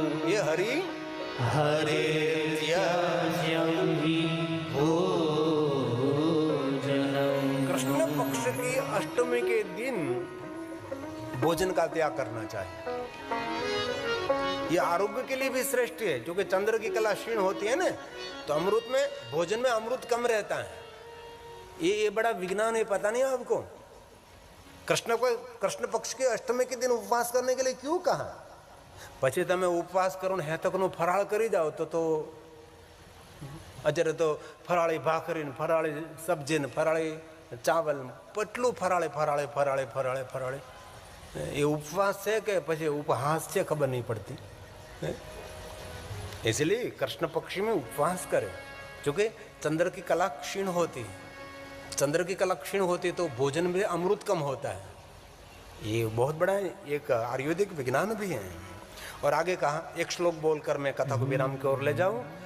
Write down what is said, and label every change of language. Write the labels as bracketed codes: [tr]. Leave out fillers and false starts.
[hi] ये हरि कृष्ण पक्ष की अष्टमी के दिन भोजन का त्याग करना चाहिए। ये आरोग्य के लिए भी श्रेष्ठ है, क्योंकि चंद्र की कला क्षीण होती है ना, तो अमृत में, भोजन में अमृत कम रहता है। ये बड़ा विज्ञान है, पता नहीं आपको। कृष्ण पक्ष के अष्टमी के दिन उपवास करने के लिए क्यों कहा? [gu] પછી તમે ઉપવાસ કરો ને હેતકનો ફરાળ કરી જાઓ તો અત્યારે તો ફરાળી ભાખરી ને ફરાળી સબ્જી ને ફરાળી ચાવલ, પટલું ફરાળે ફરાળે ફરાળે ફરાળે ફરાળે। એ ઉપવાસ છે કે પછી ઉપહાસ છે, ખબર [hi] नहीं पड़ती। इसलिए कृष्ण पक्ष में उपवास करे, क्योंकि चंद्र की कला क्षीण होती है। चंद्र की कला क्षीण होती तो भोजन में अमृत कम होता है। ये बहुत बड़ा एक आयुर्वेदिक विज्ञान भी है। और आगे कहा, एक श्लोक बोलकर मैं कथा को विराम की ओर ले जाऊं।